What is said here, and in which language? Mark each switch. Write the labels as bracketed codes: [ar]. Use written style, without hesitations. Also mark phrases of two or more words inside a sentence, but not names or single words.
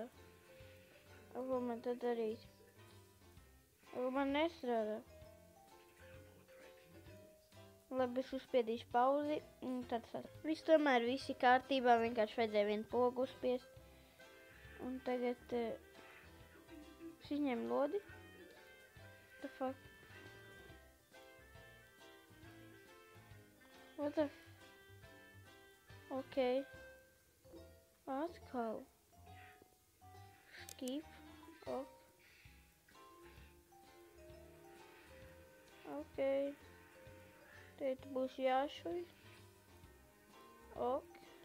[lv] Ko man tad darīt? Man nestrādā. Labi, es uzspiedīšu pauzi. Tad viss tomēr visi kārtībā, vienkārši vajadzēja vienu pogu uzspiest. Un tagad es izņēmu lodi. [en] The fuck? What the f... [lv] Ok. Atkal. Skip. Ok. Tad būs jāšuj. Ok.